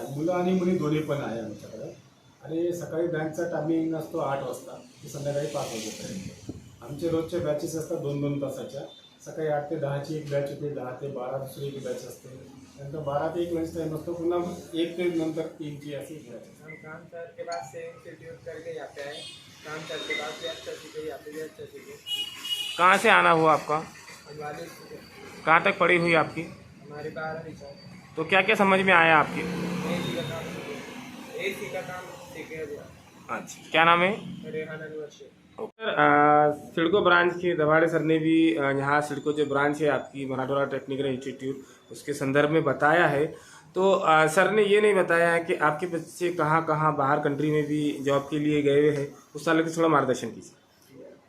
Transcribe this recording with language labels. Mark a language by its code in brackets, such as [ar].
[mr] नाही, मुलं आणि मुली दोन्ही पण आहे आमच्याकडे. आणि सकाळी बँकचा टायमिंग असतो 8 वाजता ते संध्याकाळी 5 वाजेपर्यंत. आमचे रोजचे बॅचेस असतात 2-2 तासाच्या. सकाळी 8 ते 10ची एक बॅच होते, 10 ते 12 दुसरी एक बॅच असते, नंतर 12 ते 1 लंच टाईम असतो, पुन्हा 1 ते नंतर 3ची अशी एक बॅच असते. [hi] हम काम सर के बाद से इंस्टीट्यूट करके जाते हैं, काम सर के बाद भी अच्छा सीखे, यहाँ पे भी अच्छा सीखे। कहाँ से आना हुआ आपका? हम वाले सीखे, कहाँ तक पढ़ी हुई आपकी? हमारे 12वीं सर तो क्या क्या समझ में आया आपके? AC का काम सीखे, AC का काम सीखे अभी। अच्छा, क्या नाम है? रेहान अनवर शेख। सर सिडको ब्रांच के दवाड़े सर ने भी यहाँ सिडको जो ब्रांच है आपकी मराठवाड़ा टेक्निकल इंस्टीट्यूट, उसके संदर्भ में बताया है। तो सर ने ये नहीं बताया है कि आपके बच्चे कहाँ कहाँ बाहर कंट्री में भी जॉब के लिए गए हुए हैं, उस साल के थोड़ा मार्गदर्शन कीजिए।